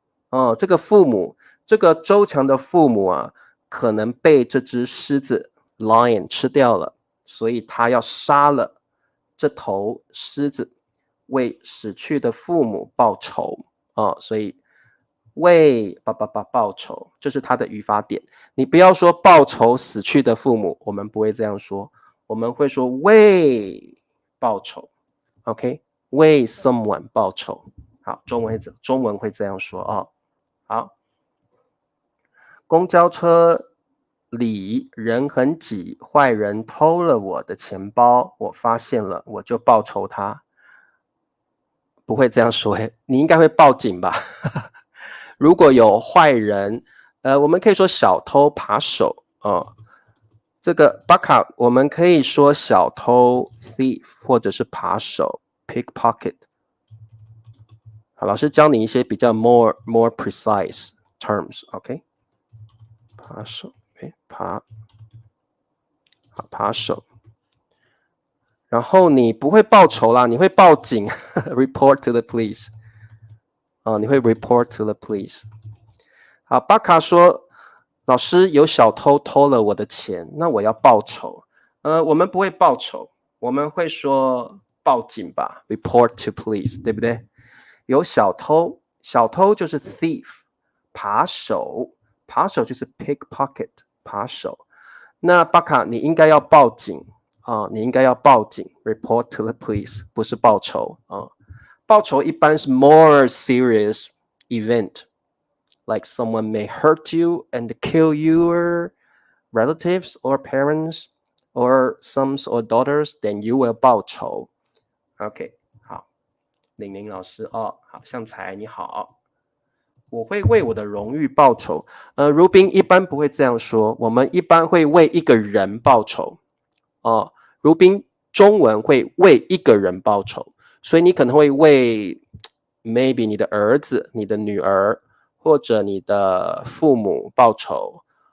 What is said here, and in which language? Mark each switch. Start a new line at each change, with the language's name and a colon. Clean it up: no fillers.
Chinese: 哦，这个父母，这个周强的父母啊，可能被这只狮子 lion 吃掉了，所以他要杀了这头狮子，为死去的父母报仇。哦，所以为报仇，这是他的语法点。你不要说报仇死去的父母，我们不会这样说，我们会说为报仇。 OK， 为 someone 报仇。好，中文会这样说哦。好，公交车里人很挤，坏人偷了我的钱包，我发现了，我就报仇他。不会这样说，你应该会报警吧？如果有坏人，我们可以说小偷扒手哦。这个巴卡，我们可以说小偷 thief， 或者是扒手 pickpocket。好，老师教你一些比较
English: more precise terms，
Chinese: OK？扒手，扒手。然后你不会报仇啦，你会报警，
English: report to the police。
Chinese: 哦，你会
English: report to the police。
Chinese: 好，巴卡说，老师有小偷偷了我的钱，那我要报仇。我们不会报仇，我们会说报警吧，
English: report to police，
Chinese: 对不对？有小偷，小偷就是 thief， 扒手就是 pickpocket， 扒手。那巴卡，你应该要报警啊，你应该要报警 ，
English: report to the police，
Chinese: 不是报仇啊。报仇一般是
English: more serious event，like someone may hurt you and kill your relatives or parents or sons or daughters, then you will
Chinese: 报仇。 OK， 好，玲玲老师哦，好，向才你好。我会为我的荣誉报仇。如宾一般不会这样说，我们一般会为一个人报仇。哦，如宾中文会为一个人报仇，所以你可能会为 maybe 你的儿子、你的女儿或者你的父母报仇。